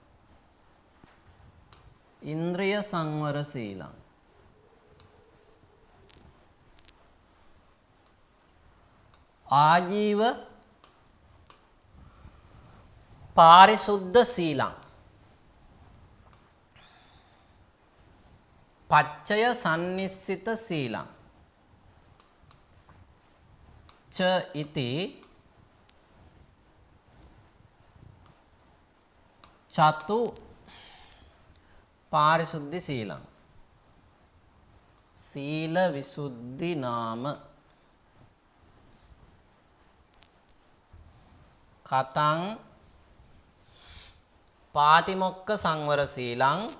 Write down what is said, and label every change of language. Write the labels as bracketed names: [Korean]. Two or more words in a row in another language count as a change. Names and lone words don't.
[Pali] ඉන්ද්‍රිය සංවර සීලං ආජීව පාරිශුද්ධ සීලං පච්චය සම්නිස්සිත සීලං ච ඉති චතු පාරිශුද්ධි සීලං සීල විසුද්ධි නාම. කතං පාතිමොක්ඛ සංවර සීලං